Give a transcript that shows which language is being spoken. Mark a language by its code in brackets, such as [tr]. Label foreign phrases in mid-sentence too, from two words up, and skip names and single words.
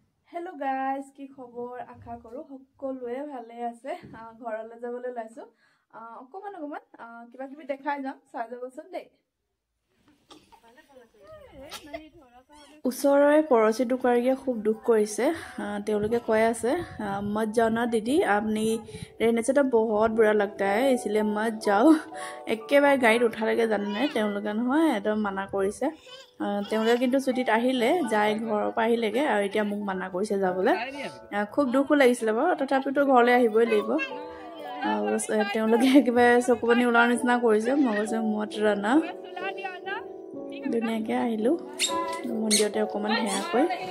[en] Hello guys, [as] কি খবৰ আশা কৰো সকলোৱে ভালে আছে ঘৰলৈ যাবলৈ লাইছো অকমান কিবা কিবি দেখাই যাম চাই যাবচোন দেই ওচৰৰে পৰচি দুকাৰিয়ে খুব দুখ কৰিছে তেওঁলোকে কৈ আছে [hi] मत जाओ ना दीदी आपने रहने से तो बहुत बुरा लगता है इसलिए मत जाओ [as] একেবাৰে গাড়ীত উঠালৈকে জানে নাই তেওঁলোকে নহয় একদম মানা কৰিছে তেওঁলোকে কিন্তু ছুটিত আহিলে যাই ঘৰৰ পৰা আহিলেগে আৰু এতিয়া মোক মানা কৰিছে যাবলৈ খুব দুখ লাগিছিল বাৰু তথাপিতো ঘৰলৈ আহিবই লাগিব তেওঁলোকে একেবাৰে চকুপানী ওলোৱাৰ নিচিনা কৰিছে মই কৈছো [hi] मत राना [as] ধুনীয়াকৈ আহিলোঁ মন্দিৰতে অকণমান সেৱা কৰি